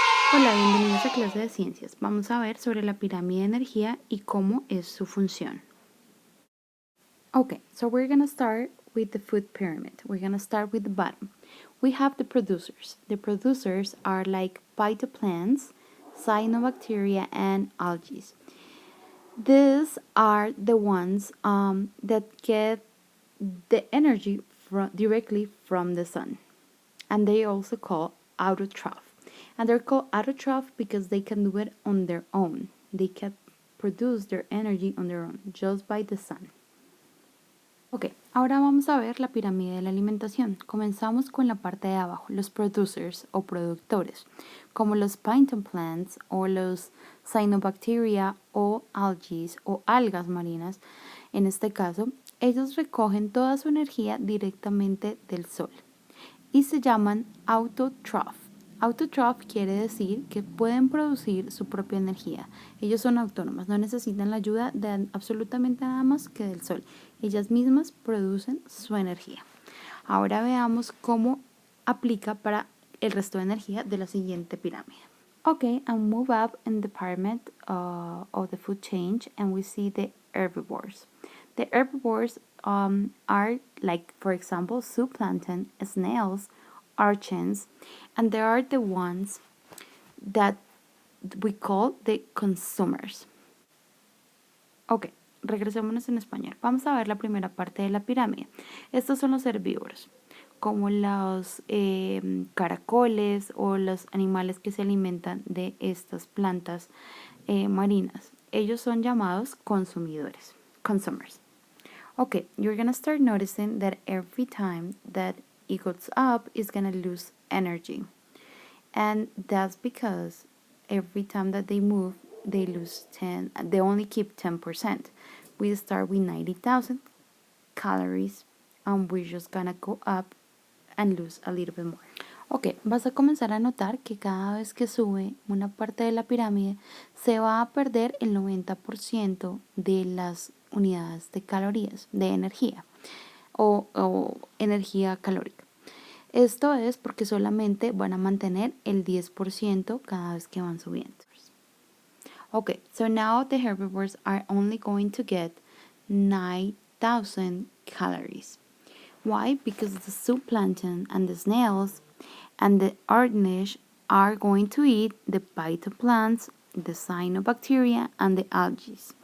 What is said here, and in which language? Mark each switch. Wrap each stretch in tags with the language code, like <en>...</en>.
<es>Hola, bienvenidos a clase de ciencias. Vamos a ver sobre la pirámide de energía y cómo es su función.</es> <en>Okay, so we're going to start with the food pyramid. We're going to start with the bottom. We have the producers. The producers are like phytoplants, cyanobacteria, and algae. These are the ones that get the energy directly from the sun. And they also call autotroph. And they're called autotroph because they can do it on their own. They can produce their energy on their own, just by the sun.</en> <es>Ok, ahora vamos a ver la pirámide de la alimentación. Comenzamos con la parte de abajo, los producers o productores, como los phytoplants o los cyanobacteria o algae o algas marinas. En este caso, ellos recogen toda su energía directamente del sol y se llaman autotroph. Autotroph quiere decir que pueden producir su propia energía. Ellos son autónomas, no necesitan la ayuda de absolutamente nada más que del sol. Ellas mismas producen su energía. Ahora veamos cómo aplica para el resto de energía de la siguiente pirámide.</es> <en>Okay, and move up in the pyramid of the food chain and we see the herbivores. The herbivores are like, for example, zooplankton, snails, urchins, and they are the ones that we call the consumers.</en> <es>Ok, regresémonos en español. Vamos a ver la primera parte de la pirámide. Estos son los herbívoros, como los caracoles o los animales que se alimentan de estas plantas marinas. Ellos son llamados consumidores, consumers.</es> <en>Okay, you're gonna start noticing that every time that it goes up, it's gonna lose energy. And that's because every time that they move, they lose 10, they only keep 10%. We start with 90,000 calories and we're just gonna go up and lose a little bit more.</en> <es>Ok, vas a comenzar a notar que cada vez que sube una parte de la pirámide se va a perder el 90% de las unidades de calorías, de energía o energía calórica. Esto es porque solamente van a mantener el 10% cada vez que van subiendo.</es> <en>Okay, so now the herbivores are only going to get 9,000 calories. Why? Because the zooplankton and the snails and the arachnids are going to eat the phytoplants, the cyanobacteria, and the algae.</en>